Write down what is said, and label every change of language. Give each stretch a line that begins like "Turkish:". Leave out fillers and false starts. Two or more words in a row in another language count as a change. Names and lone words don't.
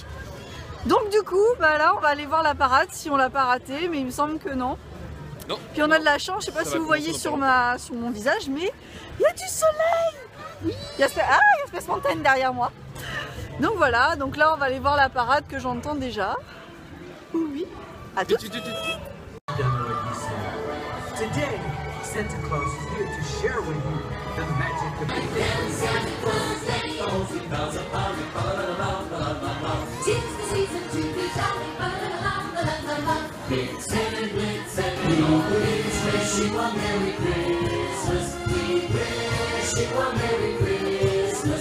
French: Donc du coup, bah là on va aller voir la parade si on l'a pas raté, mais il me semble que non. Non. Puis on a de la chance, je sais pas si vous voyez sur mon visage, mais il y a du soleil. Il y a Space Mountain derrière moi. Donc voilà, donc là on va aller voir la parade que j'entends déjà. Oui. À tout.
English: Today, Santa Claus is here to share with you the magic of Santa Claus, let he goes, he bells upon me, ba-la-la-la-la-la-la. 'Tis the season to be jolly, ba-la-la-la-la-la. Blitzen, we all wish you a Merry Christmas. We wish you a Merry Christmas.